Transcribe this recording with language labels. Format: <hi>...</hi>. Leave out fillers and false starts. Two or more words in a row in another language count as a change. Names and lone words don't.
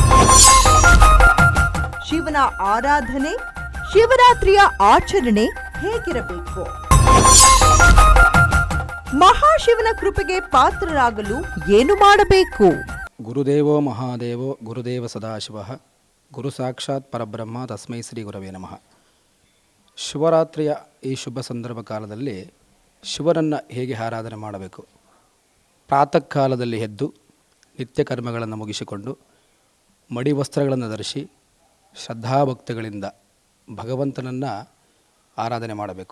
<kn>ಶಿವನ ಆರಾಧನೆ, ಶಿವರಾತ್ರಿಯ ಆಚರಣೆ ಹೇಗಿರಬೇಕು? ಮಹಾಶಿವನ ಕೃಪೆಗೆ ಪಾತ್ರರಾಗಲು ಏನು ಮಾಡಬೇಕು?</kn> <sa>ಗುರುದೇವೋ ಮಹಾದೇವೋ ಗುರುದೇವ ಸದಾಶಿವ ಗುರು ಸಾಕ್ಷಾತ್ ಪರಬ್ರಹ್ಮ ತಸ್ಮೈ ಶ್ರೀ ಗುರವೇ ನಮಃ.</sa> <kn>ಶಿವರಾತ್ರಿಯ ಈ ಶುಭ ಸಂದರ್ಭ ಕಾಲದಲ್ಲಿ ಶಿವನನ್ನು ಹೇಗೆ ಆರಾಧನೆ ಮಾಡಬೇಕು? ಪ್ರಾತಃ ಕಾಲದಲ್ಲಿ ಎದ್ದು ನಿತ್ಯ ಕರ್ಮಗಳನ್ನು ಮುಗಿಸಿಕೊಂಡು ಮಡಿ ವಸ್ತ್ರಗಳನ್ನು ಧರಿಸಿ ಶ್ರದ್ಧಾಭಕ್ತಿಗಳಿಂದ ಭಗವಂತನನ್ನು ಆರಾಧನೆ ಮಾಡಬೇಕು.</kn>